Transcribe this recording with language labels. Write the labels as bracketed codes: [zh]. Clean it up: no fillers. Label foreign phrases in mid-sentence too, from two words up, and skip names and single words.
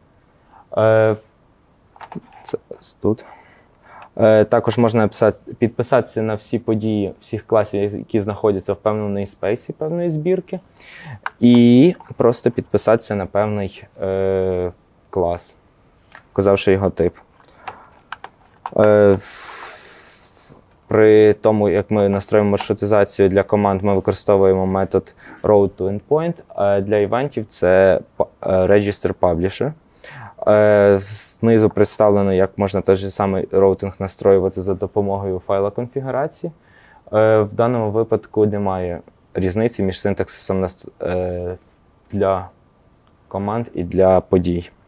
[uk] Це тут. Також можна підписатися на всі події всіх класів, які знаходяться в певному namespace певної збірки. І просто підписатися на певний клас, вказавши його тип. При тому, як ми настроїмо маршрутизацію для команд, ми використовуємо метод route-to-endpoint, а для івентів це [en] register publisher. [uk] Знизу представлено, як можна той же самий роутинг настроювати за допомогою файла конфігурації. В даному випадку немає різниці між синтаксисом для команд і для подій.